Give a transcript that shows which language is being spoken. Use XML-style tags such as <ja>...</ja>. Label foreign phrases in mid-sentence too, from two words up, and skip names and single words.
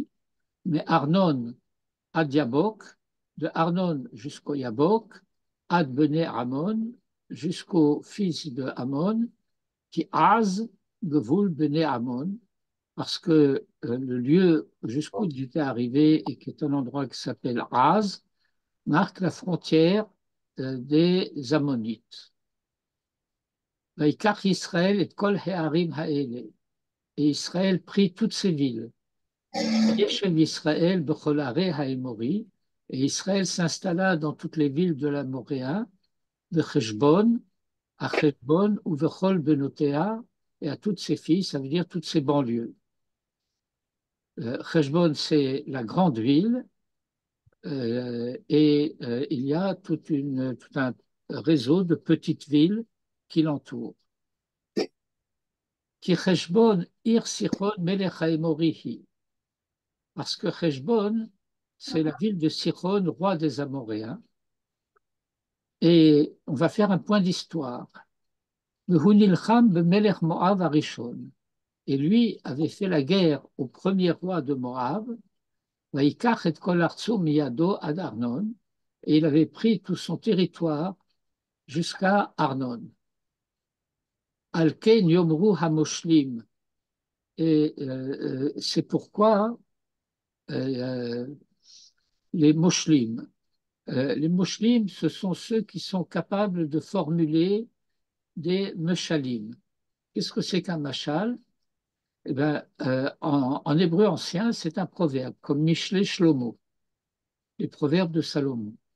<fr>Mais Arnon ad Yabok, de Arnon jusqu'au Yabok,</fr> <he>עד בני עמון,</he> <fr>jusqu'au fils de Amon, qui</fr> <he>עז, גבול בני עמון,</he> <fr>parce que le lieu jusqu'où il était arrivé et qui est un endroit qui s'appelle Az, marque la frontière des Ammonites.</fr> <he>ויקח ישראל את כל הערים האלה.</he> <fr>Et Israël prit toutes ces villes.</fr> <he>ישב ישראל בכל הרי האמורי.</he> <fr>Et Israël s'installa dans toutes les villes de l'Amoréen, de Cheshbon, à Cheshbon, ou</fr> <he>ובכל בנותיה,</he> <fr>et à toutes ses filles, ça veut dire toutes ses banlieues. Cheshbon, c'est la grande ville, et il y a tout un réseau de petites villes qui l'entourent.</fr> <he>כי חשבון עיר סיחון מלך האמורי.</he> <fr>Parce que Cheshbon, c'est la ville de Sichon, roi des Amoréens. Et on va faire un point d'histoire.</fr> <he>והוא נלחם במלך מואב הראשון.</he> <fr>Et lui avait fait la guerre au premier roi de Moab,</fr> <he>ויקח את כל ארצו מידו עד ארנון,</he> <fr>et il avait pris tout son territoire jusqu'à Arnon.</fr> <he>על כן יאמרו המושלים.</he> <fr>Et c'est pourquoi les moshlim. Les moshlim, ce sont ceux qui sont capables de formuler des meshalim. Qu'est-ce que c'est qu'un mashal? Eh ben, en hébreu ancien, c'est un proverbe, comme Mishlei Shlomo, les proverbes de Salomon.</fr>